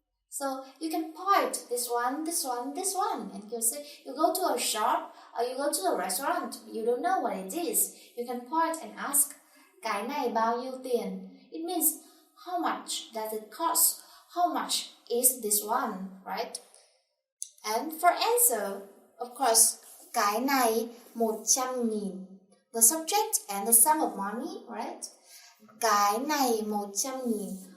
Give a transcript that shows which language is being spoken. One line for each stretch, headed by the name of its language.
English: So you can point this one, this one, this one, and you say you go to a shop or you go to a restaurant, you don't know what it is. You can point and ask,
Vietnamese: cái này bao nhiêu tiền?
English: It means how much does it cost? How much is this one, right? And for answer, of course,
Vietnamese: cái này 100.000.
English: The subject and the sum of money, right?
Vietnamese: Cái này 100.000.